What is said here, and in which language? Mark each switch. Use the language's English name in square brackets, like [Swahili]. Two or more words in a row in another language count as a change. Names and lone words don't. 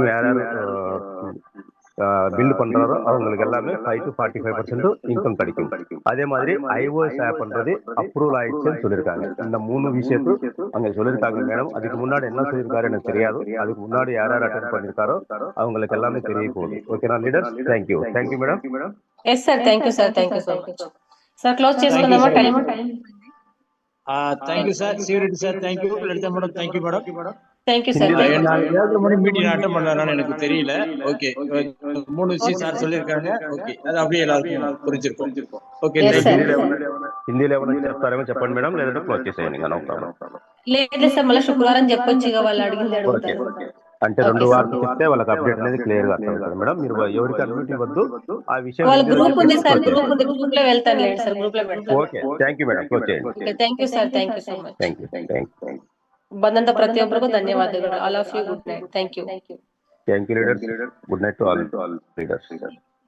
[Tamil] இந்த மாதிரி டீம் யாராவது பில்ட் பண்றாரோ அவங்களுக்கு எல்லாமே 5 to 45% இன்கம் கிடைக்கும். அதே மாதிரி iOS ஆப்ன்றது அப்ரூவல் ஆயிடுச்சுன்னு சொல்லியிருக்காங்க. இந்த 3 விஷயத்து அங்க சொல்லியிருக்காங்க மேடம். அதுக்கு முன்னாடி என்ன சொல்லியிருக்காரு எனக்கு தெரியாது. அதுக்கு முன்னாடி யார் யார் அட்டென்ட் பண்ணிருக்காரோ அவங்களுக்கு எல்லாமே தெரிய போகுது. [English] Okayna leaders? Thank you madam. Yes sir, thank you sir, thank you so much sir. [Telugu] క్లోజ్ చేసుకుందామా? టైం. [English] Thank you sir. Civireddy sir thank you. Lalitha madam thank you madam. Thank you sir. [Tamil] நான் 7:30 மணி [English] meeting attend [Tamil] பண்ணலாம்னு எனக்கு தெரியல. ஓகே, 3 விஷயம் சார் சொல்லியிருக்காங்க. ஓகே, அது அப்படியே எல்லாருக்கும் புரிஞ்சிருக்கும். [Telugu] ఓకే, హిందీలో ఏమైనా చెప్తారేమో చెప్పండి మేడం, లేదంటే క్లోజ్ చేసేయండి. [English] No problem. [Telugu] లేదు సార్, మళ్ళీ శుక్రవారం చెప్పొచ్చు ఇక వాళ్ళు అడిగింది అడుగుతారు. అంటే 2 వారాలు చెప్తే వాళ్ళకి అప్డేట్ అనేది క్లియర్ గా అర్థమవుతుంది మేడం. మీరు ఎవరికి అడ్మిట్ ఇవ్వద్దు. ఆ విషయం వాళ్ళ గ్రూప్ ఉంది సార్, గ్రూప్ ఉంది, గ్రూప్ లో వెళ్తాను లేండి సార్, గ్రూప్ లో పెడతాను. [English] Okay, thank you madam. [Telugu] క్లోజ్ చేయండి. [English] Okay, thank you sir, thank you so much. థ్యాంక్యూ. [Kannada] ಬಂದಂತ ಪ್ರತಿಯೊಬ್ಬರಿಗೂ ಧನ್ಯವಾದಗಳು. [English] All of you good night. Thank you Leaders. Good night to all leaders.